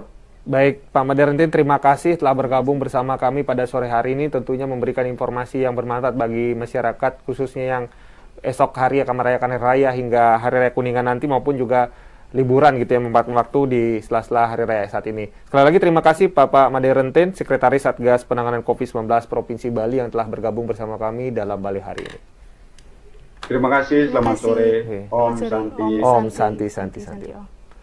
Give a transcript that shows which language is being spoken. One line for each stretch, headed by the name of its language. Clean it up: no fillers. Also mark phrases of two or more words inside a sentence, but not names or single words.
Indonesian: Baik, Pak Madarentin, terima kasih telah bergabung bersama kami pada sore hari ini, tentunya memberikan informasi yang bermanfaat bagi masyarakat, khususnya yang esok hari akan merayakan Hari Raya hingga Hari Raya Kuningan nanti, maupun juga liburan gitu ya, memanfaatkan waktu di sela-sela Hari Raya saat ini. Sekali lagi terima kasih Bapak Madarentin, Sekretaris Satgas Penanganan COVID-19 Provinsi Bali yang telah bergabung bersama kami dalam Bali hari ini. Terima kasih, selamat sore.
Sanskrit: Om Santi. Om Santi.